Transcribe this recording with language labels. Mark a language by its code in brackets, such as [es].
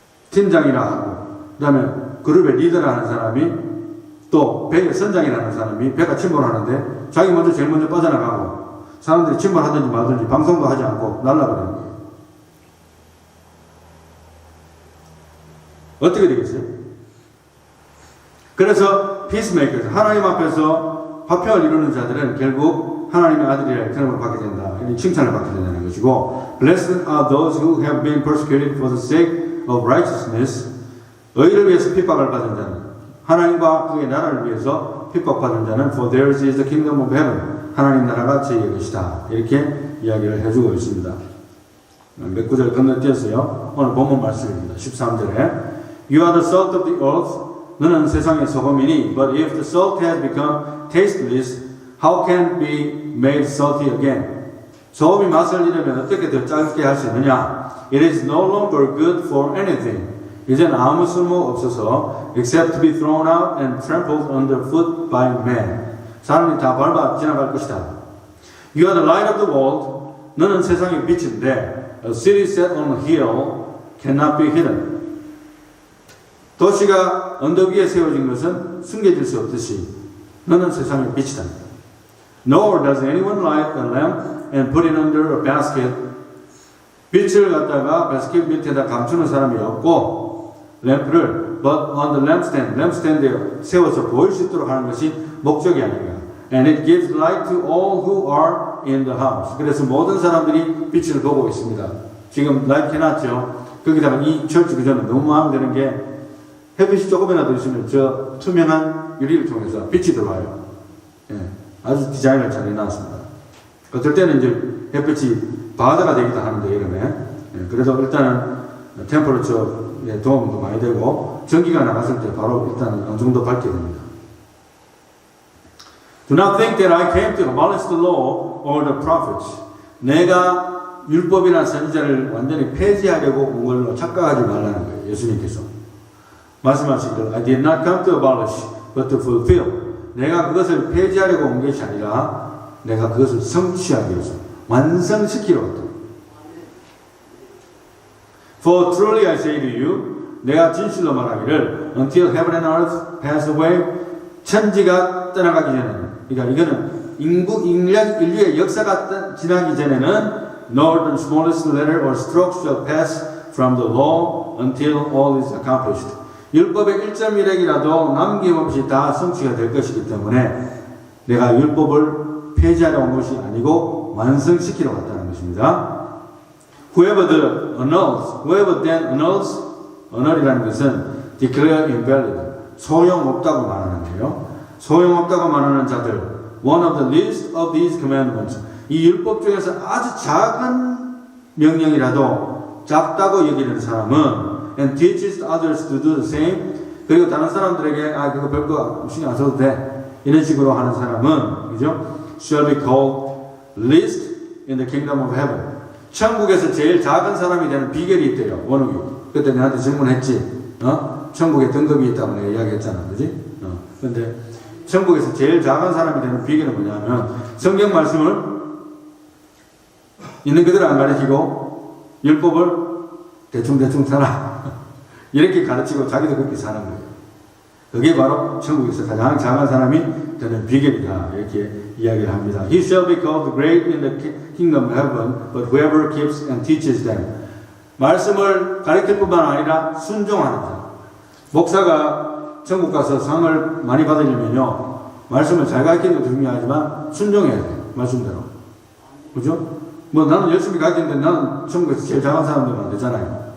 [ko] 팀장이라 하고 그 다음에 그룹의 리더라 하는 사람이 또 배의 선장이라는 사람이 배가 침몰하는데 자기 먼저 제일 먼저 빠져나가고 사람들이 침몰하든지 말든지 방송도 하지 않고 날라버리는 거예요. 어떻게 되겠어요? 그래서 피스메이커, 하나님 앞에서 화평을 이루는 자들은 결국 하나님의 아들이라 그름을 받게 된다. 칭찬을 받게 된다는 것이고, [en] Blessed are those who have been persecuted for the sake of righteousness. [ko] 의를 위해서 핍박을 받은 자는, 하나님과 그의 나라를 위해서 핍박받은 자는 [en] For theirs is the kingdom of heaven. [ko] 하나님 나라가 저희의 것이다. 이렇게 이야기를 해주고 있습니다. 몇 구절 건너뛰었어요. 오늘 본문 말씀입니다. 13절에 [en] You are the salt of the earth. [ko] 너는 세상의 소금이니 [en] But if the salt has become tasteless, how can it be made salty again? [ko] 소금이 맛을 잃으면 어떻게 더 짧게 할 수 있느냐? [en] It is no longer good for anything. [ko] 이제는 아무 쓸모 없어서 [en] except to be thrown out and trampled underfoot by men. [ko] 사람이 다 밟아 지나갈 것이다. [en] You are the light of the world. [ko] 너는 세상의 빛인데 [en] A city set on a hill cannot be hidden. [ko] 도시가 언덕 위에 세워진 것은 숨겨질 수 없듯이 너는 세상의 빛이다. [en] Nor does anyone light a lamp and put it under a basket. [ko] 빛을 갖다가 바스켓 밑에다 감추는 사람이 없고 램프를 [en] but on the lampstand, [ko] 램프스탠드에 세워서 보일 수 있도록 하는 것이 목적이 아닌가. [en] And it gives light to all who are in the house. [ko] 그래서 모든 사람들이 빛을 보고 있습니다. 지금 라이트 해놨죠. 거기다가 이 철치 구조는 너무 마음에 드는 게 햇빛이 조금이라도 있으면 저 투명한 유리를 통해서 빛이 들어와요. 예, 아주 디자인을 잘 해놨습니다. 어떨 때는 이제 햇빛이 바다가 되기도 하는데 여름에 그래도 일단은 템퍼러처에 도움도 많이 되고 전기가 나갔을 때 바로 일단은 어느 정도 밝게 됩니다. [en] Do not think that I came to abolish the law or the prophets. [ko] 내가 율법이나 선지자를 완전히 폐지하려고 온 걸로 착각하지 말라는 거예요. 예수님께서 말씀하시기를 [en] I did not come to abolish but to fulfill. [ko] 내가 그것을 폐지하려고 온 것이 아니라 내가 그것을 성취하기 위해서 완성시키러 왔다. [en] For truly I say to you, [ko] 내가 진실로 말하기를 [en] until heaven and earth pass away, [ko] 천지가 떠나가기 전에는, 그러니까 이거는 인류의 역사가 지나기 전에는 [en] nor the smallest letter or stroke shall pass from the law until all is accomplished. [ko] 율법의 1.1핵이라도 남김없이 다 성취가 될 것이기 때문에 내가 율법을 폐지하려 온 것이 아니고 완성시키러 왔다는 것입니다. [en] Whoever then annuls, annul이라는 것은 declare invalid, [ko] 소용없다고 말하는 거예요. 소용없다고 말하는 자들, [en] one of the least of these commandments, [ko] 이 율법 중에서 아주 작은 명령이라도 작다고 여기는 사람은 [en] and teaches others to do the same, [ko] 그리고 다른 사람들에게 그거 별거 신경 안 써도 돼 이런 식으로 하는 사람은 그죠? [en] shall be called least in the kingdom of heaven. [ko] 천국에서 제일 작은 사람이 되는 비결이 있대요. 원욱이. 그때 내한테 질문했지. 천국에 등급이 있다고 내가 이야기했잖아. 그지? 근데 천국에서 제일 작은 사람이 되는 비결은 뭐냐면 성경 말씀을 있는 그대로 안 가르치고 율법을 대충 살아. 이렇게 가르치고 자기도 그렇게 사는 거예요. 그게 바로 천국에서 가장 작은 사람이 되는 비결이다. 이렇게 이야기를 합니다. [en] He shall be called great in the kingdom of heaven, but whoever keeps and teaches them. [ko] 말씀을 가르칠 뿐만 아니라 순종하는 자. 목사가 천국 가서 상을 많이 받으려면요, 말씀을 잘 가르치는 것도 중요하지만 순종해야 돼요. 말씀대로. 그죠? 뭐 나는 열심히 가르치는데 나는 천국에서 제일 작은 사람들은 안 되잖아요.